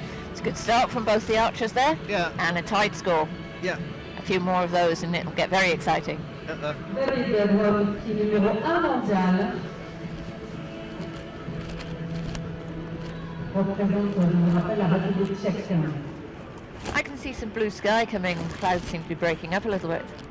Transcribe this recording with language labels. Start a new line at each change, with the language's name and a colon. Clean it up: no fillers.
English: It's a good start from both the archers there. Yeah. And a tied score. Yeah. A few more of those and it'll get very exciting.
French: David Draminski, numéro 1 mondial. Représente, je me rappelle, la République tchèque.
English: I can see some blue sky coming. Clouds seem to be breaking up a little bit.